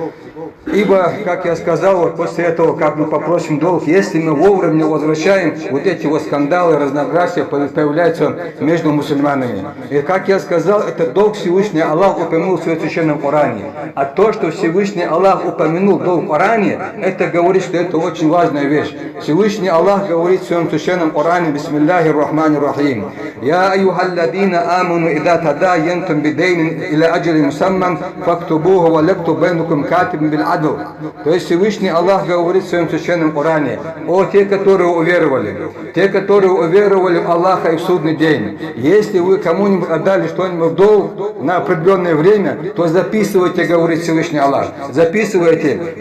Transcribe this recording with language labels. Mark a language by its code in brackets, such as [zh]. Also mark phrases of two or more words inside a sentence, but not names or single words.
[ru] Ибо, как я сказал, вот после этого, как мы попросим долг, если мы вовремя не возвращаем, вот эти вот скандалы, разногласия появляются между мусульманами. И, как я сказал, это долг Всевышний Аллах упомянул в своем священном Коране. А то, что Всевышний Аллах упомянул долг в Коране, это говорит, что это очень важная вещь. Всевышний Аллах говорит в своем священном Коране: [ar] بسم الله الرحمن الرحيم. يا أيها الذين آمنوا إذا تداينتم بدين إلى أجل مسمى فاكتبوه وليكتب بينكم كاتب بالعدل. [ru] То есть Всевышний Аллах говорит в своем священном Коране: о те, которые уверовали в Аллаха и в судный день, если вы кому-нибудь отдали что-нибудь в долг на определенное время, то записывайте, говорит Всевышний Аллах, записывайте.